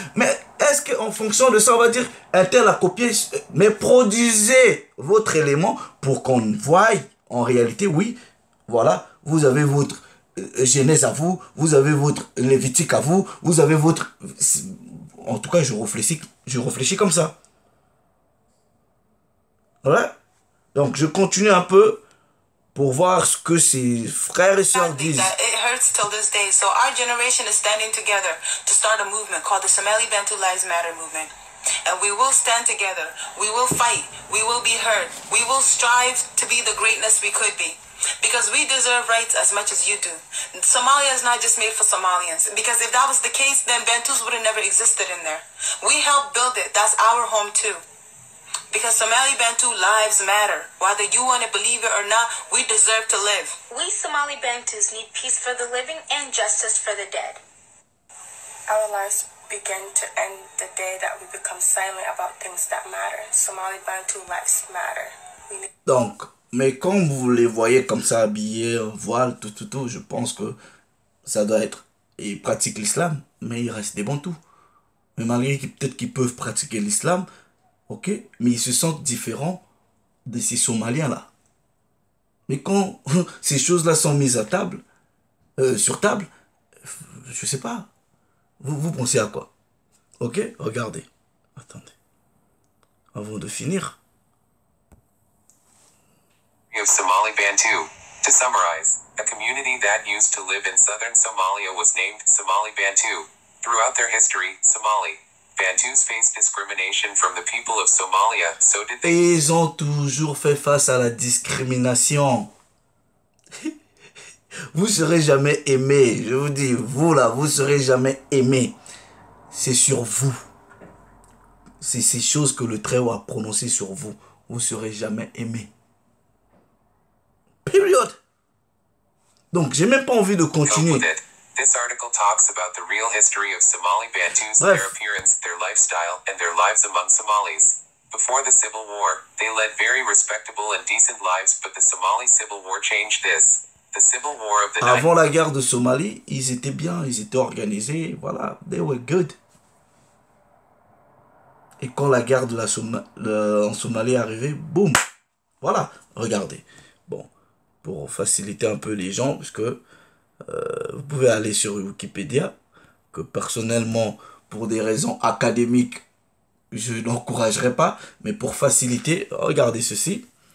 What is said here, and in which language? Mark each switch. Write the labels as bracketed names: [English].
[French] Mais est-ce qu'en fonction de ça, on va dire, un tel a copié? Mais produisez votre élément pour qu'on voie en réalité, oui, voilà, vous avez votre Genèse à vous, vous avez votre Lévitique à vous, vous avez votre... En tout cas, je réfléchis comme ça. Ouais. Donc, je continue un peu pour voir ce que ses frères et sœurs disent. [English] It hurts till this day. So our generation is standing together to start a movement called the Somali Bantu Lives Matter movement. And we will stand together. We will fight. We will be heard. We will strive to be the greatness we could be. Because we deserve rights as much as you do. Somalia is not just made for Somalians. Because if that was the case, then Bantus would have never existed in there. We helped build it. That's our home too. Because Somali Bantu lives matter. Whether you want to believe it or not, we deserve to live. We Somali Bantus need peace for the living and justice for the dead. Our lives begin to end the day that we become silent about things that matter. Somali Bantu lives matter. [French] Donc, mais quand vous les voyez comme ça habillés, voile, tout, je pense que ça doit être... Ils pratiquent l'islam, mais il reste des Bantous. Mais malgré peut-être qu'ils peuvent pratiquer l'islam, ok, mais ils se sentent différents de ces Somaliens-là. Mais quand ces choses-là sont mises à table, sur table, je sais pas. Vous pensez à quoi? Ok, regardez. Attendez. Avant de finir. [English] Of Somali Bantu. To summarize, a community that used to live in southern Somalia was named Somali Bantu. Throughout their history, Somali Bantus faced discrimination from the people of Somalia, so did they... [French] Et ils ont toujours fait face à la discrimination. Vous serez jamais aimé. Je vous dis, vous là, vous serez jamais aimé. C'est sur vous. C'est ces choses que le Très-Haut a prononcées sur vous. Vous serez jamais aimé. Période. Donc, j'ai même pas envie de continuer. [English] This article talks about the real history of Somali Bantus, their appearance, their lifestyle, and their lives among Somalis. Before the Civil War, they led very respectable and decent lives, but the Somali Civil War changed this. The Civil War of the [French] Avant la guerre de Somalie, ils étaient bien, ils étaient organisés, voilà, [English] they were good. [French] Et quand la guerre de en Somalie est arrivée, boum, voilà, regardez. Bon, pour faciliter un peu les gens, parce que vous pouvez aller sur Wikipédia, que personnellement, pour des raisons académiques, je n'encouragerai pas, mais pour faciliter, regardez ceci.